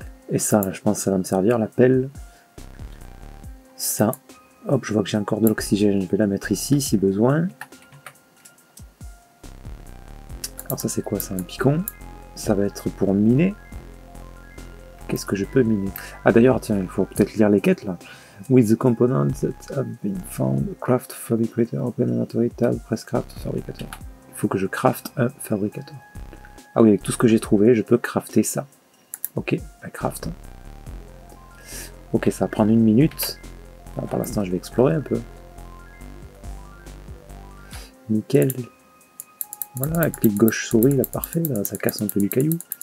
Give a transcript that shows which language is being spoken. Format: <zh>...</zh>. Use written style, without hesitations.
<fr>Et ça, je pense que ça va me servir, la pelle. Ça, hop, je vois que j'ai encore de l'oxygène, je vais la mettre ici si besoin. Alors ça c'est quoi, c'est un picon. Ça va être pour miner. Qu'est-ce que je peux miner? Ah d'ailleurs, tiens, il faut peut-être lire les quêtes là.</fr> <en>With the components that have been found, craft fabricator, open inventory tab, press craft fabricator.</en> <fr>Il faut que je crafte un fabricator. Ah oui, avec tout ce que j'ai trouvé, je peux crafter ça. Ok, bah craft. Ok, ça va prendre 1 minute. Alors, pour l'instant, je vais explorer un peu. Nickel. Voilà, clic gauche souris, là, parfait, là, ça casse un peu du caillou.</fr>